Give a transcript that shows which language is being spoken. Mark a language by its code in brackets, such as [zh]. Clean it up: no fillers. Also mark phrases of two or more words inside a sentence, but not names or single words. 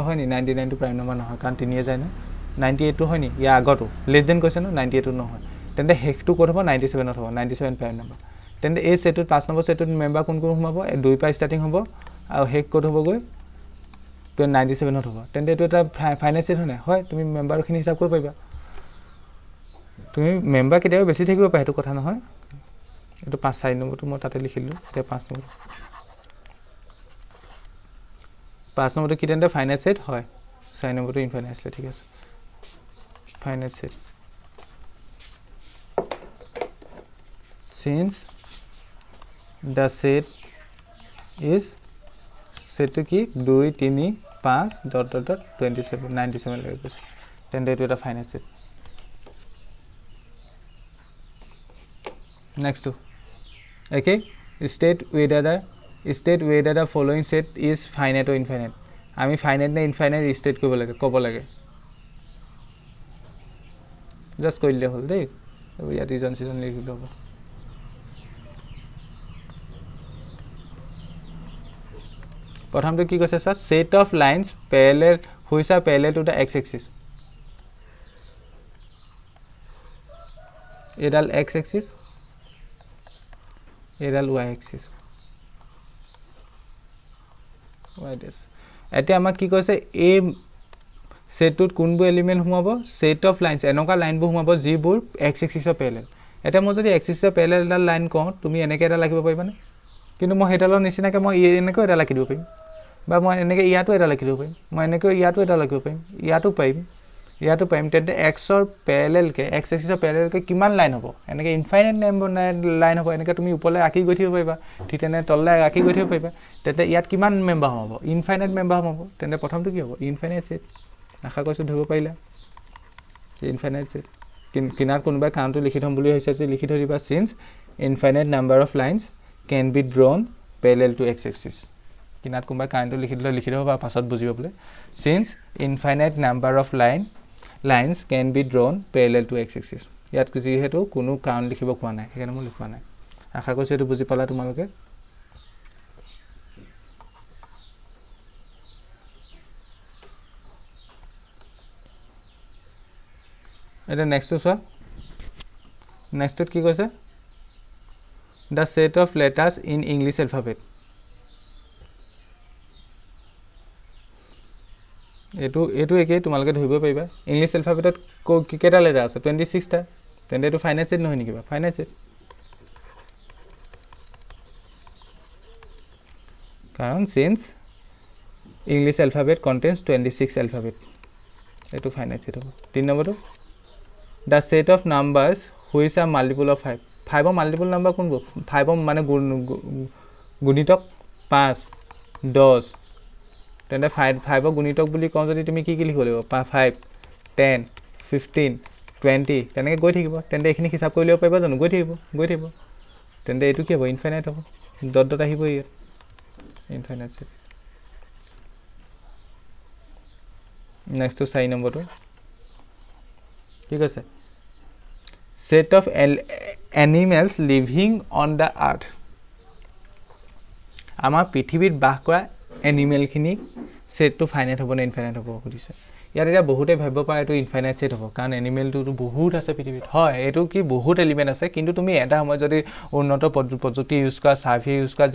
[as] হয় নি 99 টো [en] prime number [as] নহয় কাৰণ 3 যায় না 98 টো হয় নি ইয়াৰ আগতো [en] less than [as] কৈছে ন 98 টো নহয় তেন্তে হেকটো ক'ত হ'ব 97 ত হ'ব 97 [en] prime number [as] তেন্তে এই সেটত 5 নম্বৰ সেটত মেম্বাৰ কোন কোন সোমাব 2 পৰা ষ্টাৰ্টিং হ'ব আৰু হেক ক'ত হ'ব গৈ 97 ত হ'ব তেন্তে এইটো এটা [en] final set [as] হয় তুমি মেম্বাৰখিনি হিচাপ কৰিব পাৰিবা তুমি মেম্বাৰ কেতিয়াবা বেছি থাকিব পাৰে সেইটো কথা নহয় এইটো 4 নম্বৰটো মই তাতে লিখিলোঁ এতিয়া 5 নম্বৰ 5 নম্বৰটো কি তেন্তে [en] final set [as] হয় 4 নম্বৰটো [en] infinite set [as] ঠিক আছে [en] final set since the set is set to [as] কি 2 3 5 dot 27 97 লাগে গৈছে তেন্তে এইটো এটা [en] final set next to okay state whether the following set is finite or infinite [as] আমি finite নে infinite state কৰিব লাগে ক'ব লাগে জাস্ট কৰিলে হ'ল দেই ইয়াত ৰিজন লিখিলে হ'ব প্ৰথমটো কি কৈছে স্যার [en] set of lines parallel which are parallel to the x axis [as] এডাল [en] x axis [as] এডাল [en] y axis [as] এতিয়া আমাক কি কৈছে এই সেটটোত কোনবোৰ এলিমেন্ট সোমাব [en] set of lines [as] এনেকা লাইনবোৰ সোমাব যিবোৰ [en] x axis [as] ৰ প্যাৰেলাল এটা মই যদি [en] x axis [as] ৰ প্যাৰেলাল এডাল লাইন কওঁ তুমি এনেকৈ এটা লিখিব পাৰিবানে কিন্তু মই হেডালৰ নিচিনাকৈ মই এনেকৈ এটা লিখি দিব পাৰিম বা মই এনেকৈ ইয়াতো এটা লিখি দিব পাৰিম মই এনেকৈ ইয়াতো এটা লিখিব পাৰিম ইয়াতো পাৰিম তেন্তে x ৰ প্যাৰেলালকে [en] x axis [as] ৰ প্যাৰেলালকে কিমান লাইন হ'ব এনেকৈ [en] infinite line [as] হ'ব এনেকৈ তুমি ওপৰলৈ আকি গৈ থাকিব পাৰিবা ঠিক তেনে তললৈ আকি গৈ থাকিব পাৰিবা তেন্তে ইয়াত কিমান মেম্বাৰ হ'ব [en] infinite member [as] হ'ব তেন্তে প্ৰথমটো কি হ'ব [en] infinite set [as] আশা কৰিছোঁ ধৰিব পাৰিলা ইনফাইনাইট সেট কিনাৰত কোনোবাই কাউণ্টটো লিখি থ'ম বুলি হৈছে যে লিখি থৈ দিবা [en] since infinite number of lines can be drawn parallel to x axis [as] কিনাৰত কোনোবাই কাউণ্টটো লিখি থ'ব বা পাছত বুজিব বোলে [en] since infinite number of lines can be drawn parallel to x axis [as] ইয়াত যিহেতু কোনো কাউণ্ট লিখিব কোৱা নাই সেইকাৰণে মই লিখোৱা নাই আশা কৰিছোঁ এইটো বুজি পালা তোমালোকে এটা নেক্সট চোৱা নেক্সটত কি কৈছে [en] the set of letters in English alphabet [as] এটো একেই তোমালোকে ধৰিব পাৰিবা [en] English alphabetত [as] কেইটা লেটাৰ আছে 26 টা তেন্তে এটো [en] finite set [as] নহয় নেকি বা [en] finite set [as] কাৰণ [en] since English alphabet contains 26 alphabet [as] এটো [en] finite set [as] হ'ব 3 নম্বৰটো [en] the set of numbers which are multiple of 5 [as] 5 ৰ [en] multiple number [as] কোনবোৰ 5 ৰ মানে গুণিতক 5 10 তেন্তে 5 ৰ গুণিতক বুলি কওঁ যদি তুমি কি লিখিব লাগিব 5 10 15 20 তেনেকৈ গৈ থাকিব তেন্তে এইখিনি হিচাপ কৰি ল'ব পাৰিবা জানো গৈ থাকিব তেন্তে এইটো কি হ'ব ইনফাইনাইট হ'ব ডট আহিব ইয়াত [en] infinite set [as] নেক্সট 4 নম্বৰটো ঠিক আছে [en] set of animals living on the earth [as] আমাৰ পৃথিৱীত বাস কৰা এনিমেলখিনি সেটটো ফাইনাইট হ'ব নে ইনফাইনাইট হ'ব সুধিছে ইয়াত এটা বহুতে ভাবিব পাৰে এইটো [en] infinite set [as] হ'ব কাৰণ এনিমেলটো বহুত আছে পৃথিৱীত হয় এইটো কি বহুত এলিমেন্ট আছে কিন্তু তুমি এটা সময় যদি উন্নত প্ৰযুক্তি ইউজ কৰা সাৰ্ভে ইউজ কৰা